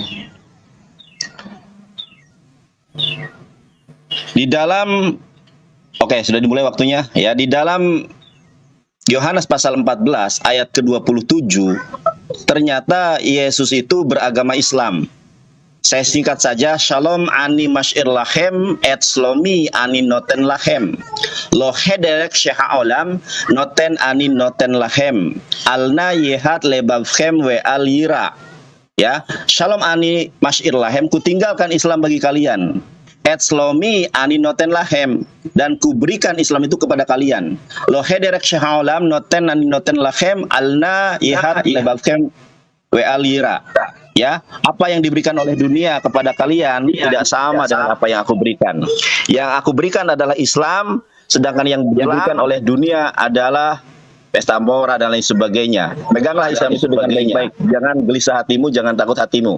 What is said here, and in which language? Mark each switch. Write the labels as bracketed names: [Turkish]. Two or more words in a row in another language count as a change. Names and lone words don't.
[Indonesian] Di dalam, oke, sudah dimulai waktunya ya. Di dalam Yohanes pasal 14 ayat ke-27, ternyata Yesus itu beragama Islam. Saya singkat saja, [Hebrew] שלום אני משאיר לכם את שלומי אני נותן לכם. לא כדרך שהעולם נותן אני נותן לכם. אל נא יחת לבבכם ואל ירא. [Indonesian] Ya, [Hebrew] שלום אני משאיר לכם, [Indonesian] kutinggalkan Islam bagi kalian. [Hebrew] את שלומי אני נותן לכם, [Indonesian] dan kuberikan Islam itu kepada kalian. [Hebrew] לא כדרך שהעולם נותן אני נותן לכם. אל נא יחת לבבכם ואל ירא. [Indonesian] Ya, apa yang diberikan oleh dunia kepada kalian tidak sama dengan apa yang aku berikan. Yang aku berikan adalah Islam, sedangkan yang diberikan oleh dunia adalah pesta pora dan lain sebagainya. Peganglah Islam itu dengan baik-baik. Jangan gelisah hatimu, jangan takut hatimu.